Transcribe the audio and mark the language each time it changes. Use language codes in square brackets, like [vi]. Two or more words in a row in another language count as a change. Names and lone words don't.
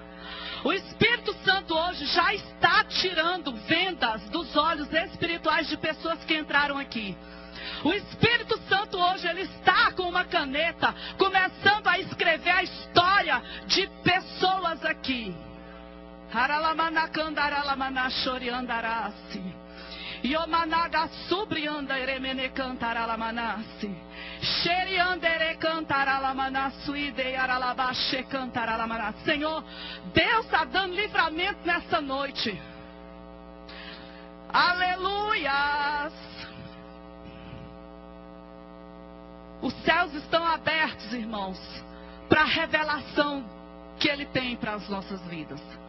[pt] O Espírito Santo hoje já está tirando vendas dos olhos espirituais de pessoas que entraram aqui. O Espírito Santo hoje, ele está com uma caneta, começando a escrever a história de pessoas aqui. Yomanaga subrianda eremene cantaralamanasi. Xeriandere cantaralamanasuide aralabaxe cantaralamanasi. Senhor, Deus está dando livramento nessa noite. Aleluias. Os céus estão abertos, irmãos, para a revelação que Ele tem para as nossas vidas.